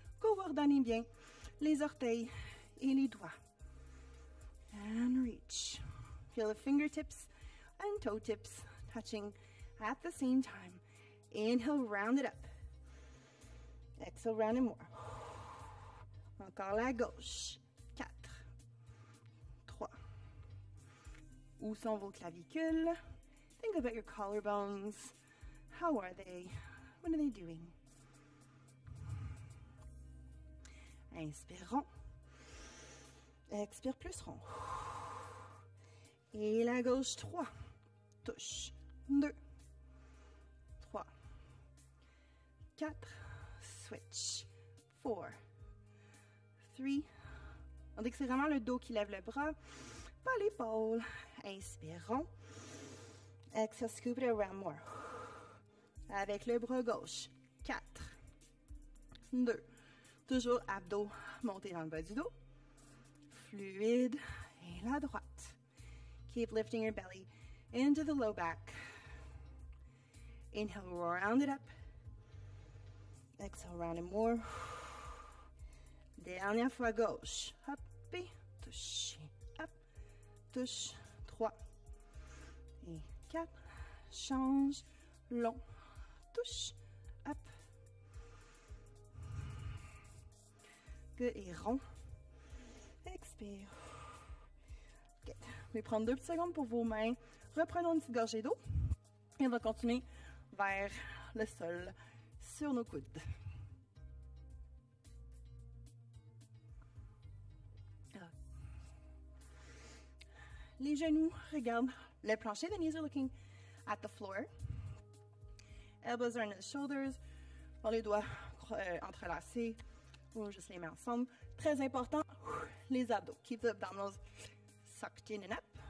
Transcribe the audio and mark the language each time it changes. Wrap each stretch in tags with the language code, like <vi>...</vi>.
<fr>Coordonnez bien les orteils et les doigts.</fr> <en>And reach. Feel the fingertips and toe tips touching at the same time. Inhale, round it up. Exhale, round it more.</en> <fr>Encore la gauche. 4. 3. Où sont vos clavicules?</fr> <en>Think about your collarbones. How are they? What are they doing?</en> <fr>Inspire rond. Expire plus rond. Et la gauche, 3. Touche. 2. 3. 4. Switch. 4. 3. On dit que c'est vraiment le dos qui lève le bras, pas l'épaule. Inspire rond.</fr> <en>Exhale, scoop it around more.</en> <fr>Avec le bras gauche. 4. 2. Toujours abdos montés dans le bas du dos. Fluide. Et la droite.</fr> <en>Keep lifting your belly into the low back. Inhale, round it up. Exhale, round it more.</en> <fr>Dernière fois gauche. Hop et touche. Hop. Touche. 3. Et 4. Change. Long. Touche. Hop. Good. Et rond. Expire. Okay. Je vais prendre 2 petites secondes pour vos mains. Reprenons une petite gorgée d'eau. Et on va continuer vers le sol sur nos coudes. Les genoux regardent le plancher.</fr> <en>The knees are looking at the floor. Elbows are in the shoulders.</en> <fr>Les doigts entrelacés ou juste les mains ensemble. Très important, les abdos.</fr> <en>Keep the abdominals sucked in and up.</en>